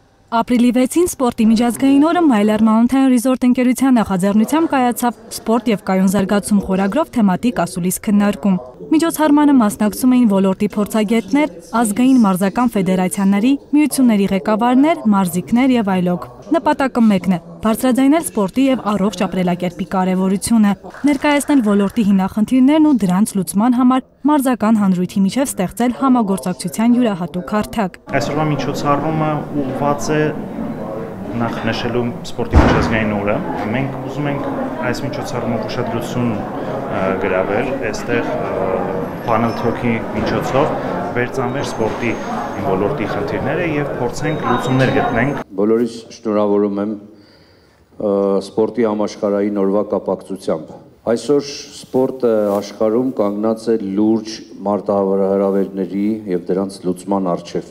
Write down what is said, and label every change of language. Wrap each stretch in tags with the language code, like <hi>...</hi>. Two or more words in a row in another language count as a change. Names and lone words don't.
<hy>Ապրիլի 6-ին սպորտի միջազգային օրը Myler Mountain Resort ընկերության նախաձեռնությամբ կայացավ «Սպորտ և կայուն զարգացում» խորագրով թեմատիկ ասուլիս քննարկում։ Միջոցառմանը մասնակցում էին ոլորտի փորձագետներ, ազգային մարզական ֆեդերացիաների, միությունների ղեկավարներ, մարզիկներ եւ այլոք։ Նպատակը մեկն է՝ բարձրաձայնել սպորտի եւ առողջ ապրելակերպի կարեւորությունը, ներկայացնել ոլորտի հիմնախնդիրներն ու դրանց լուծման համար մարզական հանրույթի միջև ստեղծել համագործակցության յուրահատուկ հարթակ։ Այսօրվա միջոցառումը ուղղված է նախ նշելու սպորտի միջազգային օրը։ Մենք ուզում ենք այս միջոցառումով ուշադրություն գրավել, այստեղ</hy> <en>panel talk-</en> <hy>ի միջոցով վերծանվել սպորտի ոլորտի խնդիրները եւ փորձենք լուծումներ գտնենք։ Բոլորիս շնորհավորում եմ սպորտի համաշխարհային օրվա կապակցությամբ։ Այսօր սպորտը աշխարհում կանգնած է լուրջ մարտահրավերների եւ դրանց լուծման առջև։</hy>